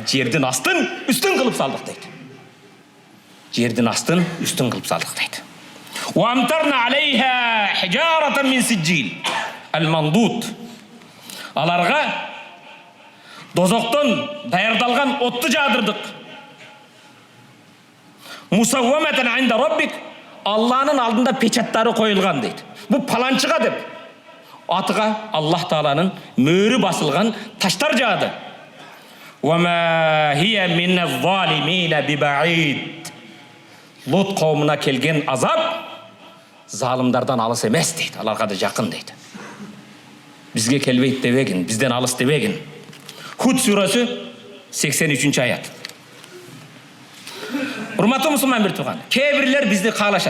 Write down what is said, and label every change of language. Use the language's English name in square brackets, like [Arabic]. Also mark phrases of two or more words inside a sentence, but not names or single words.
[Kyrgyz] Жердин астын үстүн кылып салдык дейт. Жердин астын үстүн кылып салдык дейт. [Arabic] وأمطرنا عليها حجارة من سجيل منضود. [Kyrgyz] Аларга дозоктон даярдалган отту жаадырдык. [Arabic] مسومة عند ربك. [Kyrgyz] Алланын алдында печаттары коюлган дейт. Бу паланчыга деп атыга Аллах Тааланын мөөрү басылган таштар жаады. [Arabic] وما هي من الظالمين ببعيد. [Kyrgyz] Лут коомуна келген азап залымдардан алыс эмес дейт. Аларга да жакын дейт. Бизге келбейт дебегин, бизден алыс дебегин. Худ сүрөсү 83 аят. Урматтуу мусулман бир тууган, кээ бирлер бизди каалашат.